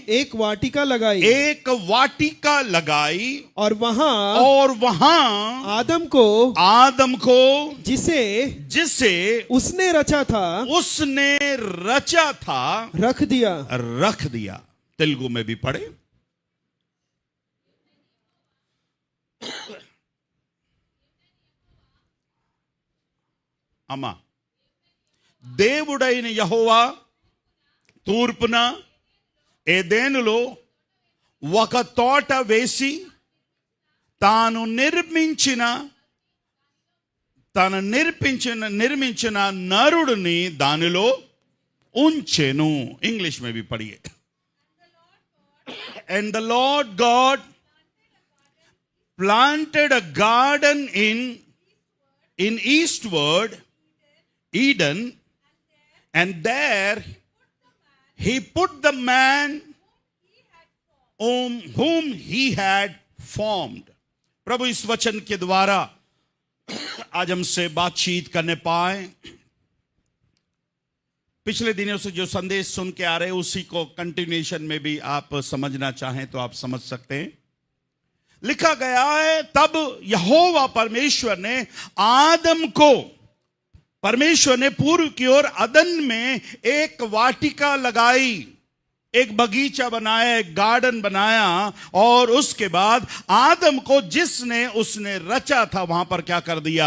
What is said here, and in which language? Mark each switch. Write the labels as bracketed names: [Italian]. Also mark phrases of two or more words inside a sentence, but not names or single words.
[Hindi] एक वाटिका लगाई और वहां आदम को जिसे उसने रचा था रख दिया। तेलुगु में भी पढ़े। [Telugu] అమ్మా, దేవుడైన యెహోవా తూర్పున ఏదెనులో ఒక తోట వేసి తాను నిర్మించిన నరుడిని దానిలో ఉంచెను। [Hindi] ఇంగ్లీష్ में भी पढ़िए। [English] And the Lord God planted a garden in eastward Eden, and there he put the man whom he had formed। [Hindi] प्रभु इस वचन के द्वारा आज हमसे बातचीत करने पाए। पिछले दिनों से जो संदेश सुन के आ रहे उसी को कंटिन्यूएशन में भी आप समझना चाहें तो आप समझ सकते हैं। लिखा गया है, तब यहोवा परमेश्वर ने पूर्व की ओर अदन में एक वाटिका लगाई, एक बगीचा बनाया, एक गार्डन बनाया, और उसके बाद आदम को जिसने उसने रचा था वहां पर क्या कर दिया?